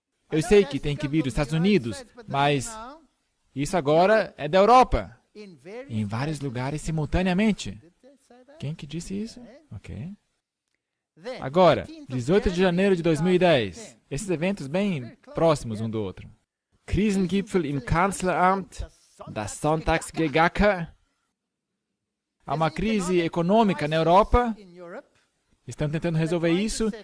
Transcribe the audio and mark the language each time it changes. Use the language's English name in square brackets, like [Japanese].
[Portuguese] Eu sei que tem que vir dos Estados Unidos, mas isso agora é da Europa. Em vários lugares simultaneamente. Quem que disse isso? Ok. Agora, 18 de janeiro de 2010. Esses eventos bem próximos um do outro. [German] Krisengipfel im Kanzleramt, das Sonntagsgegacker. [Portuguese] Há uma crise econômica na Europa. Estão tentando resolver isso.